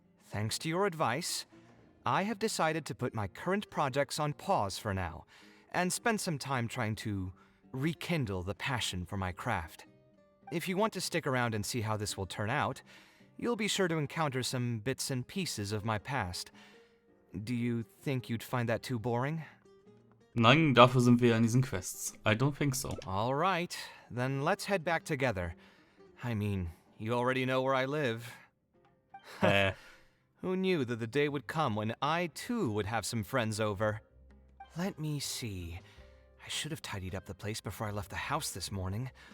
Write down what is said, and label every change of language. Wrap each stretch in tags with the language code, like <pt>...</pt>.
<en>Thanks to your advice, I have decided to put my current projects on pause for now, and spend some time trying to rekindle the passion for my craft. If you want to stick around and see how this will turn out, You'll be sure to encounter some bits and pieces of my past. Do you think you'd find that too boring?</en> <de>Nein, dafür sind wir in diesen Quests.</de> <en>I don't think so. All right, then let's head back together. I mean, you already know where I live. Who knew that the day would come when I too would have some friends over? Let me see. I should have tidied up the place before I left the house this morning.</en>